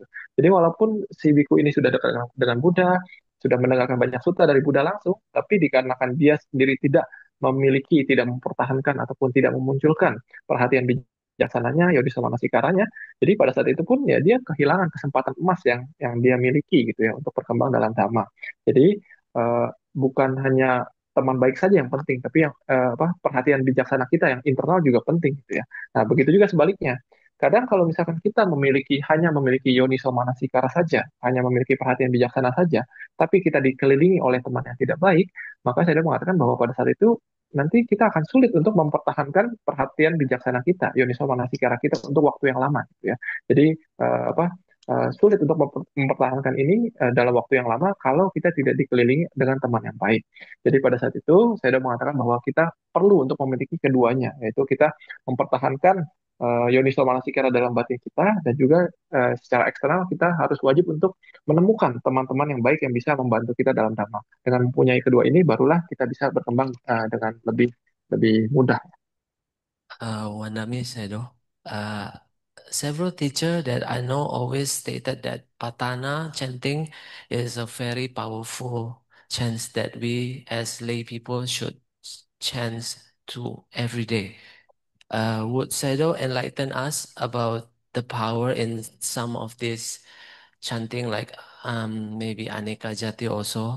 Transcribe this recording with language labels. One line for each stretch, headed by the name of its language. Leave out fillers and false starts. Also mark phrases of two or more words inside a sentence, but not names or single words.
Indonesian: Jadi walaupun si biku ini sudah dekat dengan Buddha, sudah mendengarkan banyak sutta dari Buddha langsung, tapi dikarenakan dia sendiri tidak memiliki, tidak mempertahankan ataupun tidak memunculkan perhatian bijaksananya,
Pali: yodiso manasikaranya,
Indonesian: jadi pada saat itu pun ya dia kehilangan kesempatan emas yang dia miliki gitu ya untuk berkembang dalam Dhamma. Jadi bukan hanya teman baik saja yang penting, tapi yang perhatian bijaksana kita yang internal juga penting gitu ya. Nah, begitu juga sebaliknya. Kadang kalau misalkan kita hanya memiliki
Pali: yoniso manasikara
Indonesian: saja, hanya memiliki perhatian bijaksana saja, tapi kita dikelilingi oleh teman yang tidak baik, maka saya mengatakan bahwa pada saat itu nanti kita akan sulit untuk mempertahankan perhatian bijaksana kita,
Pali: yoniso manasikara
Indonesian: kita untuk waktu yang lama gitu ya. Jadi sulit untuk mempertahankan ini dalam waktu yang lama kalau kita tidak dikelilingi dengan teman yang baik. Jadi pada saat itu saya sudah mengatakan bahwa kita perlu untuk memiliki keduanya, yaitu kita mempertahankan
Pali: yoniso manasikara
Indonesian: dalam batin kita dan juga secara eksternal kita harus wajib untuk menemukan teman-teman yang baik yang bisa membantu kita dalam dhamma. Dengan mempunyai kedua ini barulah kita bisa berkembang dengan lebih lebih mudah.
English: Wanami Sedo. Several teachers that I know always stated that Patana chanting is a very powerful chant that we as lay people should chant to every day. Would Sedo enlighten us about the power in some of this chanting, like maybe Aneka Jati also?